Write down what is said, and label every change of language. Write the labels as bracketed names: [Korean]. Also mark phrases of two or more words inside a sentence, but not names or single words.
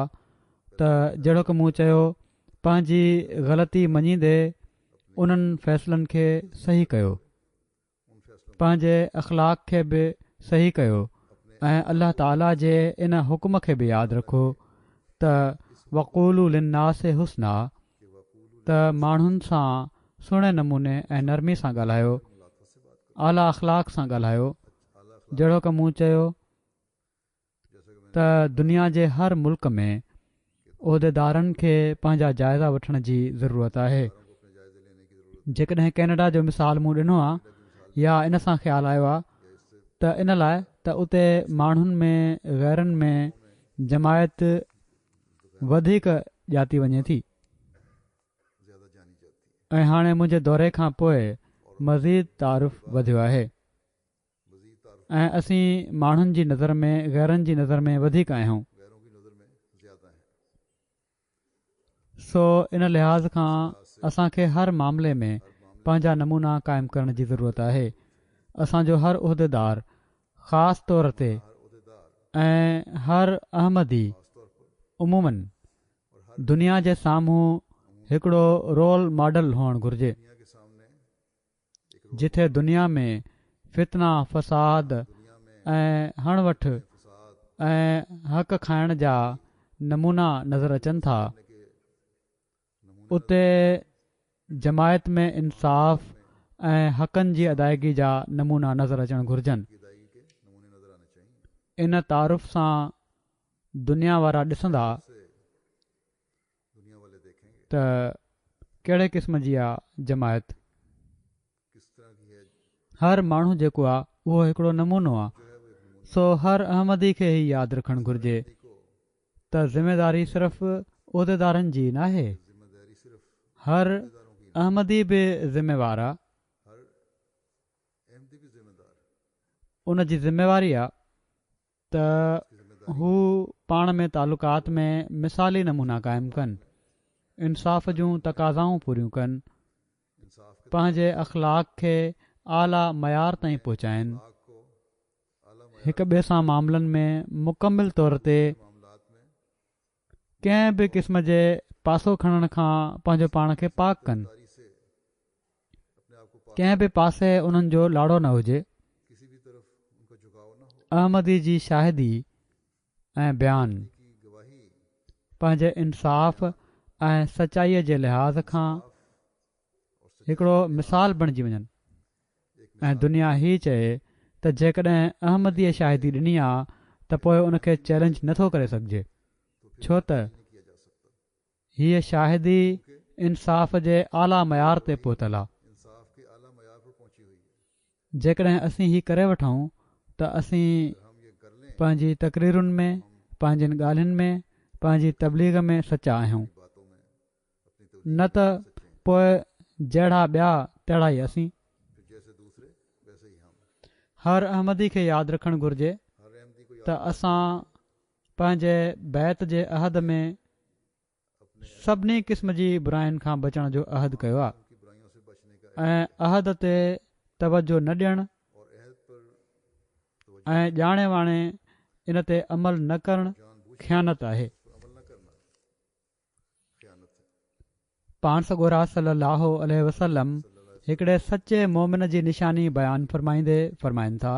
[Sindhi] त जहिड़ो की मूं चयो पंहिंजी ग़लती मञींदे उन्हनि फ़ैसिलनि खे सही कयो, पंहिंजे अख़लाक़ खे बि सही कयो ऐं अल्लाह ताला जे इन हुकुम खे बि यादि रखो त [Arabic] وقولوا للناس حسنا, [Sindhi] त माण्हुनि सां सुहिणे नमूने ऐं नरमी सां ॻाल्हायो आला अख़लाक सां ॻाल्हायो। आला अखलाक, जहिड़ो की मूं चयो [Urdu] जैसा कि मैंने [Sindhi] त दुनिया जे हर मुल्क में उहिदेदारनि खे पंहिंजा जाइज़ा वठण जी ज़रूरत आहे। [Urdu] सरकारों को अपने जायजे लेने की जरूरत [Sindhi] जेकॾहिं कैनेडा जो मिसाल मूं ॾिनो आहे [Urdu] है कि मिसाल [Sindhi] या इन सां ख़्यालु आयो आहे [Urdu] या इससे [Sindhi] त इन लाइ त उते माण्हुनि में ग़ैरनि में जमायत वधीक ॼाती वञे थी [Urdu] ज्यादा जानी जाती है। [Sindhi] ऐं हाणे मुंहिंजे दौरे खां पोइ मज़ीद तारुफ़ वधियो आहे [Urdu] मजीद तारुफ [Sindhi] ऐं असीं माण्हुनि जी नज़र में ग़ैरनि जी नज़र में वधीक आहियूं। [Urdu] गैरों की नज़र में ज्यादा है। [Sindhi] सो इन लिहाज़ खां [Urdu] लिहाज से [Sindhi] असांखे हर मामले में [Urdu] हर मामले [Sindhi] पंहिंजा नमूना क़ाइमु करण जी ज़रूरत आहे। असांजो हर उहिदेदार ख़ासि तौर ते [Urdu] हर उहदेदार [Sindhi] ऐं हर अहमदी [Urdu] खासतौर पर उमूमन और हर [Sindhi] दुनिया जे साम्हूं हिकिड़ो [English] role model [Sindhi] हुअणु घुरिजे, [Urdu] दुनिया के सामने एक रोल [Sindhi] जिथे दुनिया में फितना फ़साद [Urdu] दुनिया में [Sindhi] ऐं हणवठ [Urdu] फसाद [Sindhi] ऐं हक़ खाइण जा नमूना नज़र अचनि था, [Urdu] करने के नमूने [Sindhi] उते जमायत में इंसाफ़ ऐं हक़नि जी अदायगी जा नमूना नज़र अचणु घुरिजनि। [Urdu] की अदायगी के नमूने नजर आने चाहिए। [Sindhi] इन तारुफ़ सां दुनिया वारा ॾिसंदा [Urdu] से दुनिया वाले देखेंगे [Sindhi] त कहिड़े क़िस्म जी आहे जमायत। [Urdu] किस तरह की है [Sindhi] हर माण्हू जेको आहे उहो हिकिड़ो नमूनो आहे। [Urdu] जो है वो एक नमूना [Sindhi] सो हर अहमदी खे ई यादि रखणु घुरिजे [Urdu] को [Sindhi] त ज़िम्मेदारी सिर्फ़ उहिदेदारनि जी न आहे, [Urdu] जिम्मेदारी सिर्फ हर उहदेदारों की नहीं, [Sindhi] अहमदी बि ज़िम्मेवार आहे। [Urdu] हर अहमदी भी जिम्मेदार है। [Sindhi] उन जी ज़िम्मेवारी आहे त [Urdu] उसकी जिम्मेदारी [Sindhi] हू पाण में तालुकात में मिसाली नमूना क़ाइमु कनि, इंसाफ़ जूं तक़ाज़ाऊं पूरियूं कनि, [Urdu] इंसाफ के [Sindhi] पंहिंजे अख़लाक खे आला मयार ताईं पहुचाइनि, [Urdu] अखलाक को आला मयार [Sindhi] हिक ॿिए सां मामलनि में मुकमिल तौर ते [Urdu] मामलात में [Sindhi] कंहिं बि क़िस्म जे पासो खणण खां पंहिंजो पाण खे पाक कनि। [Urdu] दारी से अपने आप को पाक [Sindhi] कंहिं बि पासे उन्हनि जो लाड़ो न हुजे। [Urdu] किसी भी तरफ उनका झुकाव न हो। [Sindhi] अहमदी जी शाहिदी ऐं बयान [Urdu] की गवाही [Sindhi] पंहिंजे इंसाफ़ ऐं सचाईअ जे लिहाज़ खां [Urdu] और सच्चाई [Sindhi] हिकिड़ो मिसाल बणिजी वञनि [Urdu] एक [Sindhi] ऐं दुनिया हीअ चए त जेकॾहिं अहमदीअ शाहिदी ॾिनी आहे त पोइ उनखे चैलेंज नथो करे सघिजे, [Urdu] तो फिर [Sindhi] छो त [Urdu] नहीं किया जा सकता। [Sindhi] हीअ शाहिदी इंसाफ़ जे आला मयार ते पहुतल आहे। [Urdu] इंसाफ के आला मयार पर पहुंची हुई है। [Sindhi] जेकॾहिं असीं हीअ करे वठूं त असीं [Urdu] अगर हम ये कर लें [Sindhi] पंहिंजी तक़रीरुनि में, पंहिंजियुनि ॻाल्हियुनि में, पंहिंजी तबलीग में सचा आहियूं, [Urdu] अपनी बातों में अपनी तवजीह [Sindhi] न त [Urdu] में सच्चे हैं। [Sindhi] पोइ जहिड़ा ॿिया तहिड़ा ई असीं। [Urdu] फिर जैसे दूसरे वैसे ही हम। [Sindhi] हर अहमदी खे यादि रखणु घुरिजे [Urdu] हर अहमदी को [Sindhi] त असां पंहिंजे बैत जे अहद में सभिनी क़िस्म जी बुराइनि खां बचण जो अहद कयो आहे [Urdu] उनकी बुराइयों से बचने का [Sindhi] ऐं अहद ते तवजो न ॾियणु [Urdu] और अहद पर तवज्जो [Sindhi] ऐं ॼाणे वाणे इन ते अमल न करणु [Urdu] जानबूझ [Sindhi] ख़यानत आहे। [Urdu] पर अमल न करना ख़यानत है। [Sindhi] पाण सॻोरा सलाहु वसलम हिकिड़े सचे मोमिन जी निशानी बयानु फ़रमाईंदे फ़रमाइनि था